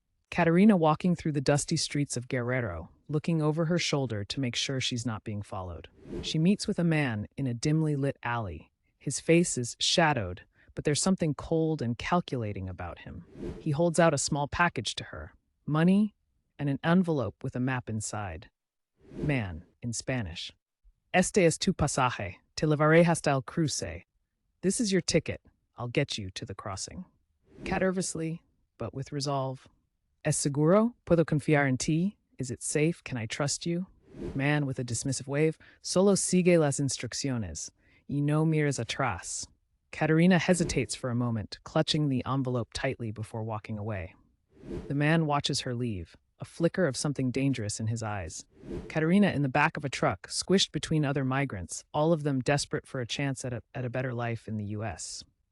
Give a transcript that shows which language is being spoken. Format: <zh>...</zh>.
<en>Katerina walking through the dusty streets of Guerrero, looking over her shoulder to make sure she's not being followed. She meets with a man in a dimly lit alley. His face is shadowed, but there's something cold and calculating about him. He holds out a small package to her, money and an envelope with a map inside. Man, in Spanish.</en> <es>"Este es tu pasaje, te llevaré hasta el cruce."</es> <en>This is your ticket, I'll get you to the crossing. Kat nervously, but with resolve.</en> <es>"Es seguro? Puedo confiar en ti?</es> <en>Is it safe? Can I trust you?" Man with a dismissive wave.</en> <es>"Solo sigue las instrucciones. Y no mires atrás."</es> <en>Katerina hesitates for a moment, clutching the envelope tightly before walking away. The man watches her leave, a flicker of something dangerous in his eyes. Katerina in the back of a truck, squished between other migrants, all of them desperate for a chance at a better life in the US.</en>